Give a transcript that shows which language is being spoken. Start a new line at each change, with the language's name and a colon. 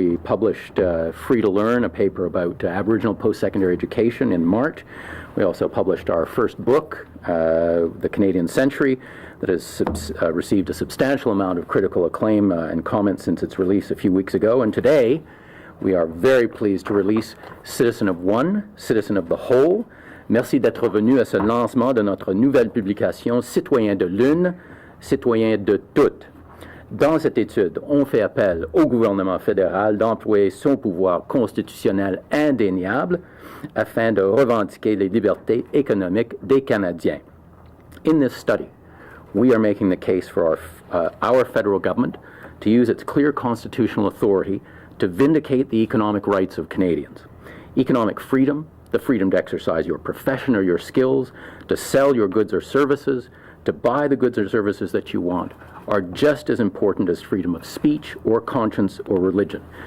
English: We published Free to Learn, a paper about Aboriginal post-secondary education in March. We also published our first book, The Canadian Century, that has received a substantial amount of critical acclaim and comments since its release a few weeks ago. And today we are very pleased to release Citizen of One, Citizen of the Whole.
French: Merci d'être venu à ce lancement de notre nouvelle publication Citoyen de l'une, citoyen de toutes. Dans cette étude, on fait appel au gouvernement fédéral d'employer son pouvoir constitutionnel indéniable afin de revendiquer les libertés économiques des Canadiens.
English: In this study, we are making the case for our federal government to use its clear constitutional authority to vindicate the economic rights of Canadians. Economic freedom, the freedom to exercise your profession or your skills, to sell your goods or services, to buy the goods or services that you want, are just as important as freedom of speech or conscience or religion.